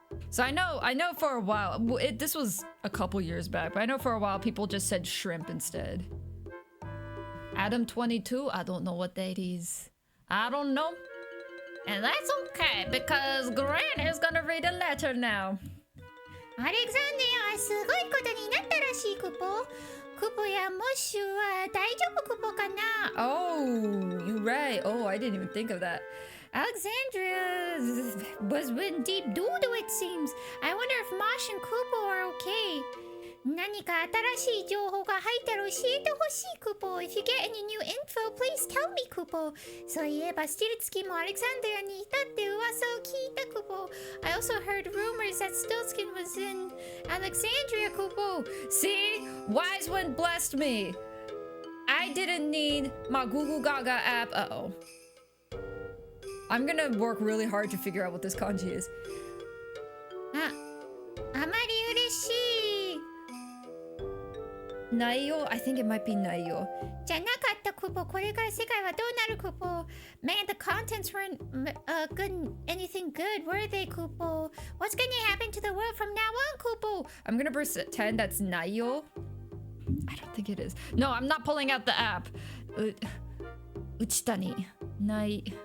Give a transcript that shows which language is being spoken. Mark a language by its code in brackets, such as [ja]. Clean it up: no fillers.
[en] So I know for a while, this was a couple years back, but I know for a while people just said shrimp instead. Adam 22, I don't know what that is. I don't know. And that's okay, because Gran is gonna read a letter now. [ja] アレクサンディアはすごいことになったらしいクポ。クポやモッシュは大丈夫クポかな [en] Oh, you're right. Oh, I didn't even think of that. Alexandria was in deep doo-doo it seems. I wonder if Mosh and Kupo are okay. [ja] 何か新しい情報が入ったら教えてほしいクポ。 [en] If you get any new info, please tell me クポ。 [ja] そういえばスティルツキもアレクサンドリアにいたって噂を聞いたクポ。 [en] I also heard rumors that Stiltskin was in Alexandria クポ。 See? Wise Wind blessed me. I didn't need my Google Gaga app. Uh-oh. I'm gonna work really hard to figure out what this kanji is. [ja] あまり嬉しい。 [en] Naiyo? I think it might be Naiyo. [ja] じゃなかったクポ。これから世界はどうなるクポ。 [en] Man, the contents weren't good, anything good, were they, Kupo? What's gonna happen to the world from now on, Kupo? I'm gonna burst at 10. That's Naiyo. I don't think it is. No, I'm not pulling out the app. Uchitani. Nai.